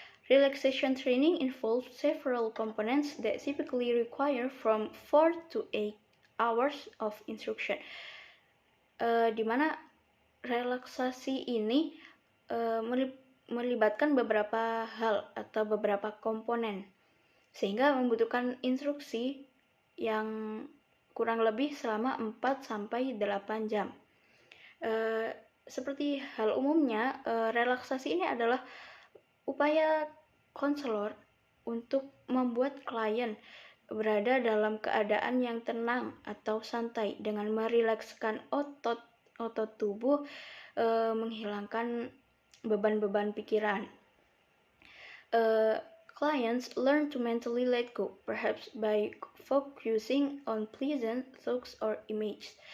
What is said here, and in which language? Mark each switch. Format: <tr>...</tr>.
<en>Relaxation training involves several components that typically require from 4 to 8 hours of instruction.</en> <id>Di mana relaksasi ini melibatkan beberapa hal atau beberapa komponen, sehingga membutuhkan instruksi yang kurang lebih selama 4-8 jam. Seperti hal umumnya, relaksasi ini adalah upaya konselor untuk membuat klien berada dalam keadaan yang tenang atau santai dengan merilekskan otot tubuh, menghilangkan beban-beban pikiran.</id> <en>Clients learn to mentally let go, perhaps by focusing on pleasant thoughts or images.</en>